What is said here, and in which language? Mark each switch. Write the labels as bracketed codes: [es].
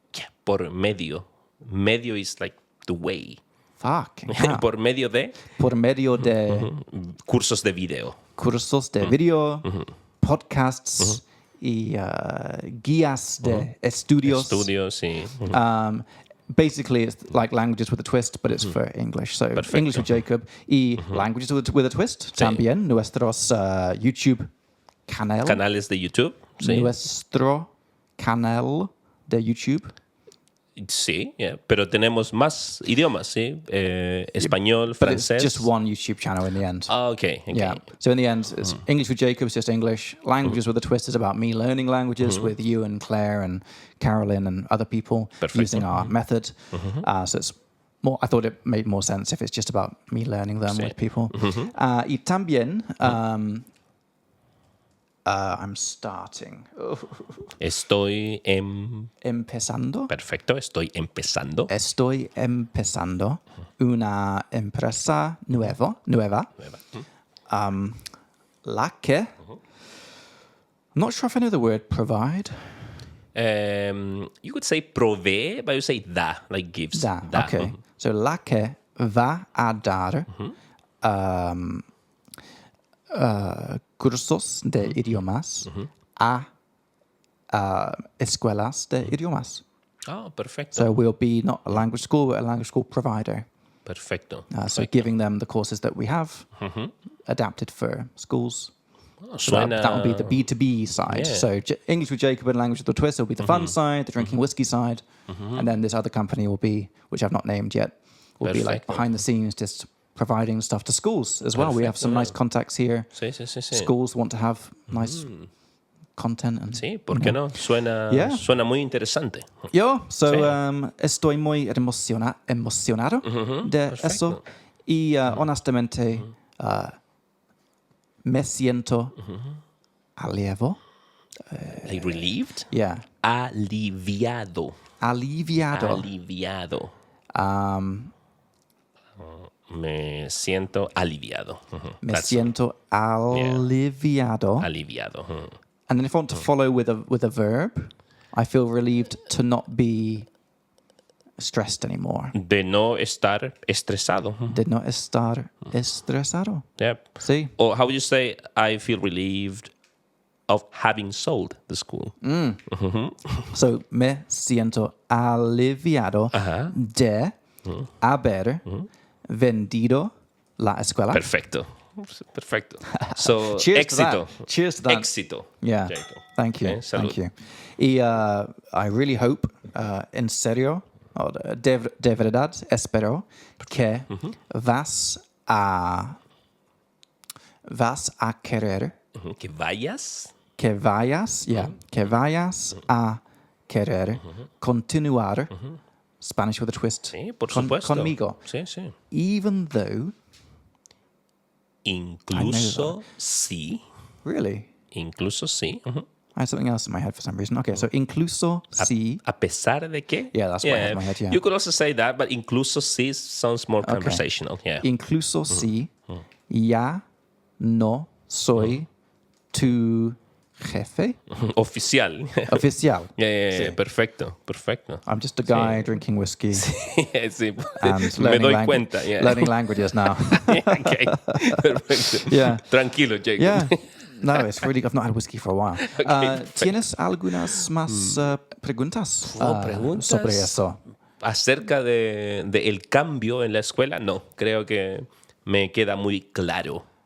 [en] Yeah, [es] por medio. [en] Medio is like the way. Fuck. Yeah. [es] Por medio de. Por medio de Cursos de video. Cursos de video, podcasts y guías de estudios. Estudios, sí. [en] Basically, it's like languages with a twist, but it's for English. So [es] Perfecto. [en] English with Jacob y languages with a twist. [es] Sí. También nuestros YouTube canal. Canales de YouTube. Sí. Nuestro canal de YouTube. Sí, yeah. Pero tenemos más idiomas, ¿sí? Español, [en] But it's [es] francés. [en] just one YouTube channel in the end. Okay. Yeah. So in the end, it's English with Jacob is just English. Languages with a Twist is about me learning languages with you and Claire and Carolyn and other people [es] Perfecto. [en] using our method. So it's more. I thought it made more sense if it's just about me learning them with people. [es] Y también, [en] I'm starting. [es] Estoy Empezando. Perfecto, estoy empezando. Estoy empezando una empresa nueva. La que. [en] I'm not sure if I know the word provide. You could say provee, but you say da, like gives. [es] Da. Okay. So la que va a dar cursos de idiomas a escuelas de idiomas. Oh, perfecto. [en] So we'll be not a language school, but a language school provider. [es] Perfecto. [en] So giving them the courses that we have adapted for schools. Oh, So that will be the B2B side. Yeah. So English with Jacob and Language with the Twist will be the fun side, the drinking whiskey side. And then this other company will be, which I've not named yet, will be like [es] Perfecto. [en] behind the scenes just providing stuff to schools as well. We have some nice contacts here. [es] Sí. [en] Schools want to have nice content. And, [es] Sí, ¿por qué no? Suena muy interesante. Yo, so Sí. estoy muy emocionado de perfecto. eso. Y honestamente me siento aliviado. [en] Like relieved? Yeah. [es] Aliviado. Aliviado. Me siento aliviado. Me [en] That's [es] siento aliviado. aliviado. [en] And then if I want to follow with a verb, I feel relieved to not be stressed anymore. [es] De no estar estresado. De no estar estresado. [en] Yep. See? Or how would you say, I feel relieved of having sold the school? [es] So me siento aliviado de haber vendido la escuela. Perfecto. So, [en] Cheers to that. [es] éxito. [en] Cheers to that. [es] Éxito. [en] Yeah. Jacob. Thank you. [es] Okay, salud. [en] Thank you. [es] Y [en] I really hope, [es] en serio, de verdad, espero que vas a querer, Que vayas. que vayas a querer continuar Spanish with a twist Sí, por supuesto. conmigo. Sí. [en] Even though, [es] Incluso sí. [en] really, [es] Incluso sí. [en] I had something else in my head for some reason. Okay, so incluso si. [es] A pesar de que. [en] Yeah, that's what I had in my head, yeah. You could also say that, but incluso sí sounds more conversational. Yeah. [es] Incluso si ya no soy tu jefe Oficial. oficial. Yeah. Perfecto. [en] I'm just a guy drinking whiskey [es] Sí. [en] and [es] Me doy [en] learning, [es] cuenta. Yeah. [en] learning languages now. [es] Okay. Perfecto. [en] Yeah. [es] Tranquilo, Jacob. [en] Yeah. No, it's really, I've not had whiskey for a while. [es] ¿Tienes algunas más preguntas, preguntas sobre eso? Acerca de el cambio en la escuela, no. Creo que me queda muy claro.